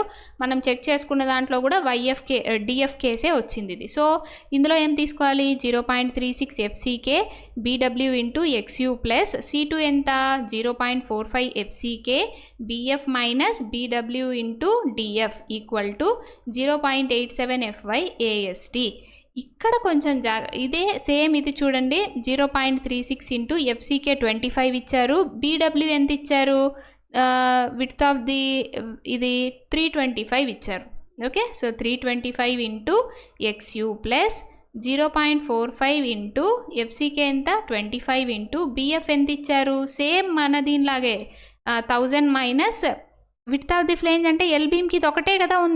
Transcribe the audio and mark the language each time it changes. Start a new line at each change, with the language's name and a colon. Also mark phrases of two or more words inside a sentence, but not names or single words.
Telugu: మనం చెక్ చేసుకున్న దాంట్లో కూడా DF కేసే వచ్చింది ఇది. సో ఇందులో ఏం తీసుకోవాలి,
English: 0.36 FCK BW × XU ప్లస్ C2 ఎంత 0.45 FCK BF minus BW into DF equal to 0.87 FY AST.
Telugu: ఇక్కడ కొంచెం ఇదే సేమ్ ఇది చూడండి, 0.36 ఇంటూ FCK 25 ఇచ్చారు, BW ఎంత ఇచ్చారు,
English: width of the
Telugu: ఇది 325 ఇచ్చారు.
English: okay, so
Telugu: 325
English: into XU plus
Telugu: 0.45 ఇంటూ FCK ఎంత 25 ఇంటూ BF ఎంత ఇచ్చారు, సేమ్ మన దీనిలాగే 1000 మైనస్
English: width of the flange
Telugu: అంటే
English: L beam
Telugu: ఇది ఒకటే కదా ఉంది.